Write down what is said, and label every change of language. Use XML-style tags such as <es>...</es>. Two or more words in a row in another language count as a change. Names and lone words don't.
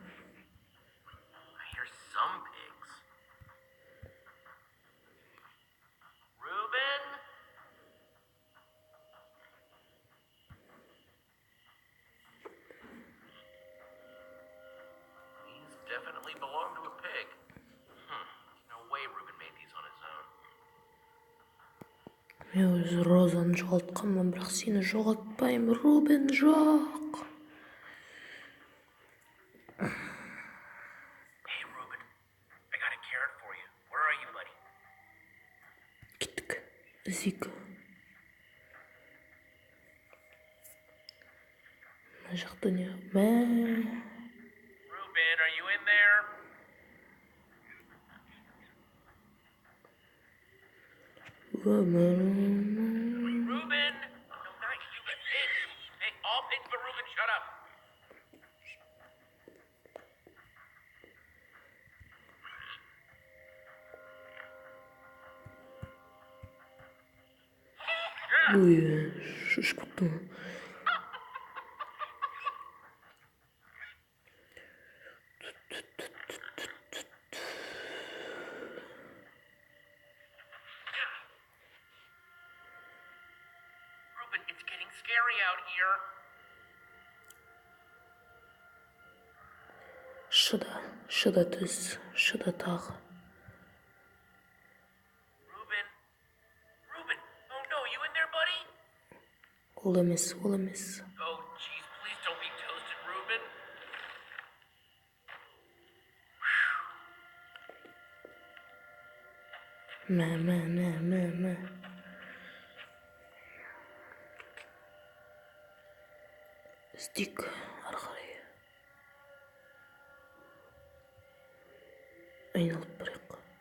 <en>I hear some pigs. Ruben? These definitely belong to a pig. No way Ruben made these on his own.</en> <kk>Мен өзі Розаны жоғалтқанмын, бірақ сені жоғалтпаймын, Рубен жоқ.</kk> <en>Hey, Ruben. I got a carrot for you. Where are you, buddy?</en> <kk>Кеттік. Зик. Мына жақта не?</kk> <en>Ruben, are you in there? Ruben? No, not you, but pigs. Hey, all pigs but Ruben, shut up.</en> <ru>Ой, шишку-то.</ru> <en>Ruben, it's getting scary out here.</en> <kk>Шыда түз, шыда тағы.</kk> <en>Ruben? Oh no, you in there, buddy?</en> <kk>Ол емес.</kk> <en>Oh, jeez, please don't be toasted, Ruben.</en> <kk>Мә. Іздейік ары қарай. Айналып барайық.</kk>